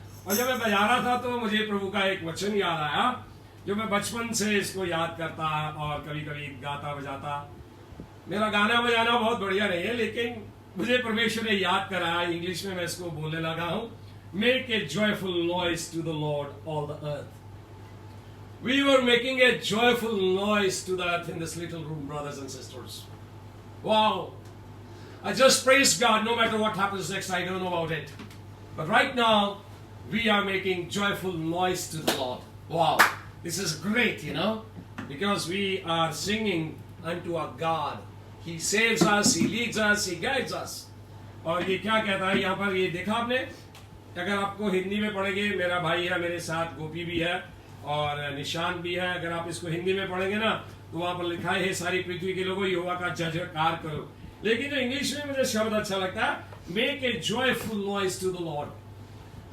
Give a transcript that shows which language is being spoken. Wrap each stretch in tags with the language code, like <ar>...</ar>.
<hi>और जब मैं बजा रहा था तो मुझे प्रभु का एक वचन याद आया जो मैं बचपन से इसको याद करता और कभी कभी गाता बजाता। मेरा गाना बजाना बहुत बढ़िया नहीं है, लेकिन मुझे परमेश्वर ने याद कराया, इंग्लिश में मैं इसको बोलने लगा हूं।</hi> <en>Make a joyful noise to the Lord all the earth. We were making a joyful noise to the earth in this little room, brothers and sisters. Wow. I just praise God no matter what happens next. I don't know about it. But right now, we are making joyful noise to the Lord. Wow. This is great, you know, because we are singing unto our God. He saves us, He leads us, He guides us.</en> <hi>और ये क्या कहता है यहाँ पर, ये देखा आपने? अगर आपको हिंदी में पढ़ेंगे, मेरा भाई है मेरे साथ, गोपी भी है और निशान भी है। अगर आप इसको हिंदी में पढ़ेंगे ना तो वहां पर लिखा है, सारी पृथ्वी के लोगों यहोवा का जयकार करो। लेकिन जो इंग्लिश में मुझे शब्द अच्छा लगता है,</hi> <en>Make a joyful noise to the Lord.</en>